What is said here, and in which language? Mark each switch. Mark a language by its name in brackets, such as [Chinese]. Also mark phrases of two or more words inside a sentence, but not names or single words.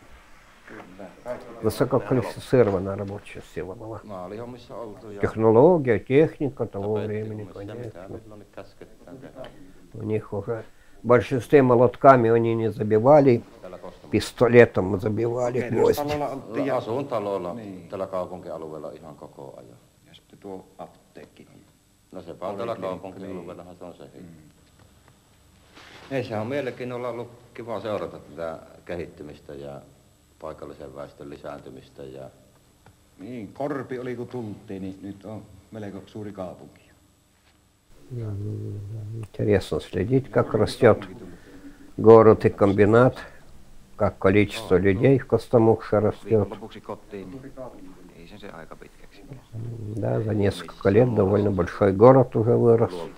[Russian] Высококвалифицированная рабочая сила была. Технология, техника того времени, конечно. У них уже в большинстве молотками они не забивали, pistolietom забивали гвозди. [Finnish] Asuin taloilla tällä kaupunkialueella ihan koko ajan. Ja sitten tuo apteekki. No se vaan tällä kaupunkialueellahan se on se. Ei, sehän on mielenkiinnolla ollut kiva seurata tätä kehittymistä ja paikallisen väestön lisääntymistä. Ja... Niin, Korpi oli kun tultiin, niin nyt on melko suuri kaupunki. [Russian] Интересно следить, как растет город и комбинат, как количество людей в Костомукше растет. Да, за несколько лет довольно большой город уже вырос.